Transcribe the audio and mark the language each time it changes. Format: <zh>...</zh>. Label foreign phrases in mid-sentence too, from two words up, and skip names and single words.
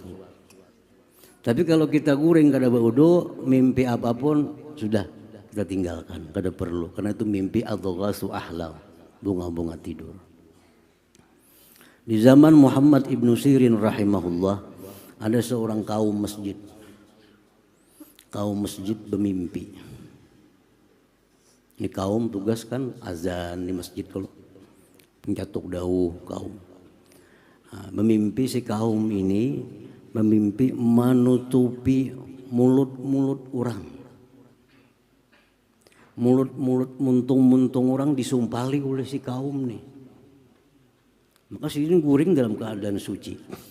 <bjn>Tapi kalau kita guring kada baudo, mimpi apapun sudah kita tinggalkan, kada perlu, karena itu mimpi</bjn> <ar>أضغاث أحلام,</ar> <bjn>bunga-bunga tidur.</bjn> <id>Di zaman Muhammad ibnu Sirin rahimahullah, ada seorang kaum masjid bermimpi. Ini kaum tugas kan azan di masjid, kalau pencatuk dahulu kaum. Memimpi si kaum ini, memimpi menutupi mulut-mulut orang. Mulut-mulut muntung-muntung orang disumpali oleh si kaum nih.</id> <bjn>Maka si ini guring dalam keadaan suci.</bjn>